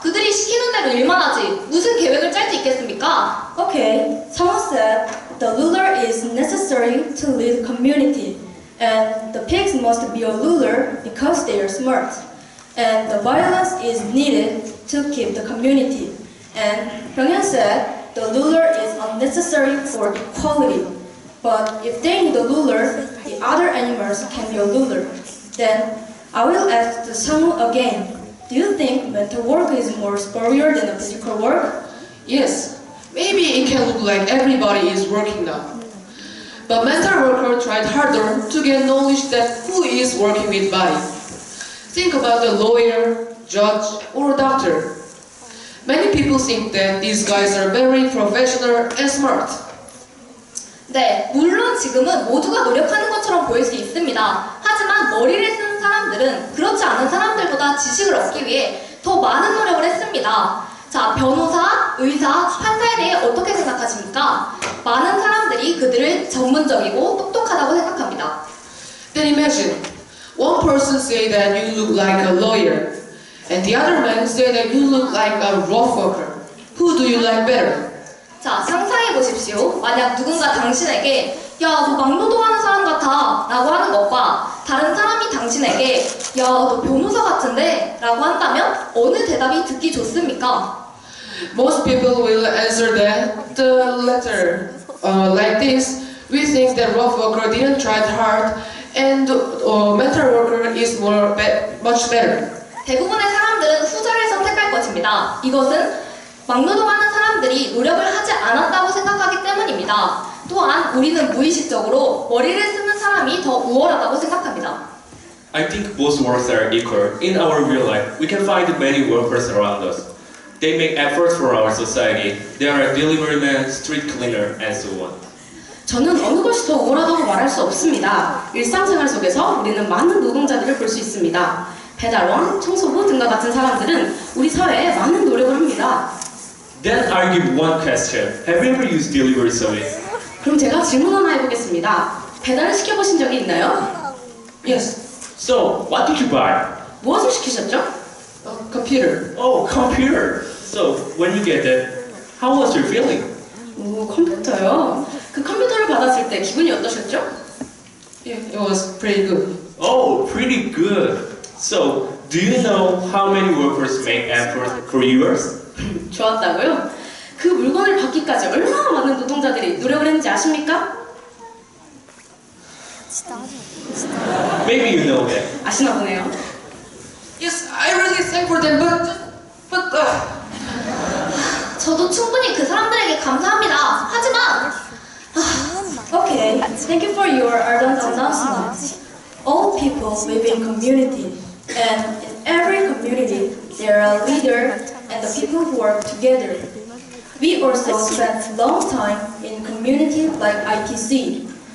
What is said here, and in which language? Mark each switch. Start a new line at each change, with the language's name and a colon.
Korean: 그들이 시키는 대로 일만 하지 무슨 계획을 짤 수 있겠습니까?
English: Okay, someone said the ruler is necessary to lead community, and the pigs must be a ruler because they are smart, and the violence is needed to keep the community. And Pyongyang said the ruler is unnecessary for equality, but if they need a ruler, the other animals can be a ruler. Then I will ask the Sangwoo again. Do you think mental work is more superior than the physical work? Yes, maybe it can look like everybody is working now. But mental worker tried harder to get knowledge that who is working with body. Think about the lawyer, judge, or doctor. Many people think that these guys are very professional and smart.
Korean: 네, 물론 지금은 모두가 노력하는 것처럼 보일 수 있습니다. 하지만 머리를 쓰는 사람들은 그렇지 않은 사람들보다 지식을 얻기 위해 더 많은 노력을 했습니다. 자, 변호사, 의사, 판사에 대해 어떻게 생각하십니까? 많은 사람들이 그들을 전문적이고 똑똑하다고 생각합니다.
English: Then imagine, one person say that you look like a lawyer, and the other man say that you look like a rough worker. Who do you like better?
Korean: 자, 상상해 보십시오. 만약 누군가 당신에게 야, 너 막노동하는 사람 같아 라고 하는 것과 다른 사람이 당신에게 야, 너 변호사 같은데 라고 한다면 어느 대답이 듣기 좋습니까?
English: Most people will answer that the latter. Like this, we think that rough worker didn't try hard, and mental worker is much better.
Korean: 대부분의 사람들은 후자를 선택할 것입니다. 이것은 막노동하는 사람들이 노력을 하지 않았다고 생각하기 때문입니다. 또한 우리는 무의식적으로 머리를 쓰는 사람이 더 우월하다고 생각합니다.
English: I think most works are equal. In our real life, we can find many workers around us. They make efforts for our society. There are delivery men, street cleaner, and so on.
Korean: 저는 어느 것이 더 우월하다고 말할 수 없습니다. 일상생활 속에서 우리는 많은 노동자들을 볼 수 있습니다. 배달원, 청소부 등과 같은 사람들은 우리 사회에 많은 노력을 합니다.
English: Then I give one question. Have you ever used delivery service?
Korean: 그럼 제가 질문 하나 해보겠습니다. 배달을 시켜보신 적이 있나요?
English: Yes, So, what did you buy?
Korean: 무엇을 시키셨죠?
English: computer. Oh, computer. So, when you get that, how was your feeling?
Korean: 오, 컴퓨터요? 그 컴퓨터를 받았을 때 기분이 어떠셨죠?
English: Yeah, it was pretty good. Oh, pretty good. So, do you know how many workers make effort for yours?
Korean: 좋았다고요? 그 물건을 받기까지 얼마나 많은 노동자들이 노력을 했는지 아십니까?
English: Maybe you know that.
Korean: 아시나 보네요.
English: Yes, I really thank for them, but
Korean: 저도 충분히 그 사람들에게 감사합니다. 하지만
English: Okay, thank you for your ardent announcement. All people live in community, and in every community there are a leader and the people who work together. We also spent long time in community like ITC.